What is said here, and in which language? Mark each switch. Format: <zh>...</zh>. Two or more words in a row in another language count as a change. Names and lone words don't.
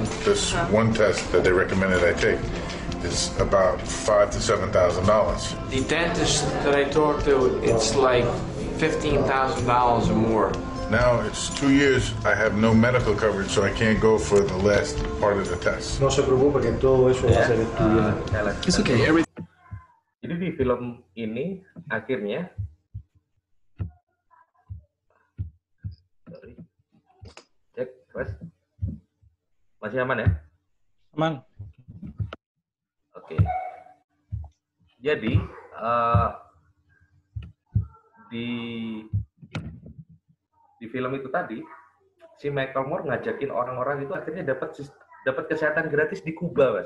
<en>This one test that they recommended I take is about $5,000 to $7,000. The dentist that I talked to, it's like $15,000 or more. Now it's 2 years, I have no medical coverage, so I can't go for the last part of the test.</en> <es>No se preocupe que todo eso va a ser estudiado.</es> <en>It's okay.</en> <id>Jadi di film ini akhirnya cek terus masih aman ya? Aman. Oke. Jadi di film itu tadi si Michael Moore ngajakin orang-orang itu akhirnya dapat kesehatan gratis di Kuba, Mas.</id>